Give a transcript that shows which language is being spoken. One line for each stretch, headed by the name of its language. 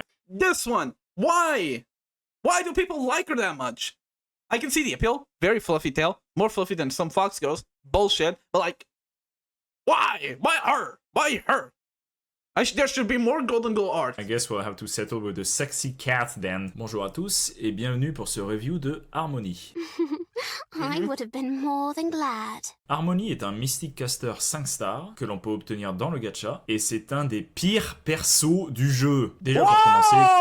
English: This one. Why? Why do people like her that much? I can see the appeal. Very fluffy tail. More fluffy than some fox girls. Bullshit. But like, why? Why her? Why her? There should be more Golden Glow art. I guess we'll have to settle with the sexy cat then.
French: Bonjour à tous et bienvenue pour ce review de Harmonie.
English: I would have been more than glad.
French: Harmonie est un Mystic Caster 5 stars que l'on peut obtenir dans le gacha et c'est un des pires persos du jeu. Déjà pour commencer.